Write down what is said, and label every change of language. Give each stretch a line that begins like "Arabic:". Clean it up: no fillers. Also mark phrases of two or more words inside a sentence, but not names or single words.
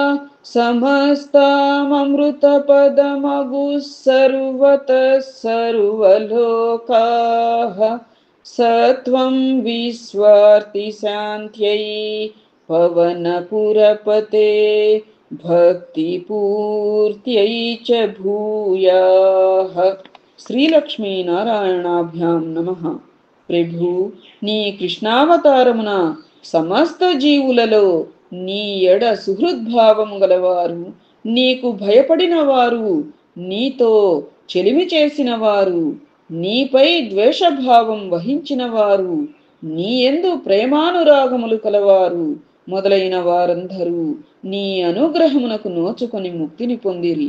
Sanskrit: समस्ताममृतपदमगुः सर्वतः सर्वलोकाः सत्वं विस्वार्तिशान्त्यै पवनपुरपते भक्तिपूर्त्यै च भूयाः। శ్రీలక్ష్మీనారాయణాభ్యాం నమః.
Telugu: ప్రభు, నీ కృష్ణావతారమున సమస్త జీవులలో నీ ఎడ సుహృద్భావము గలవారు, నీకు భయపడిన వారు, నీతో చెలిమి చేసిన వారు, నీపై ద్వేషభావం వహించిన వారు, నీ యందు ప్రేమానురాగములు కలవారు మొదలైన వారందరూ నీ అనుగ్రహమునకు నోచుకొని ముక్తిని పొందిరి.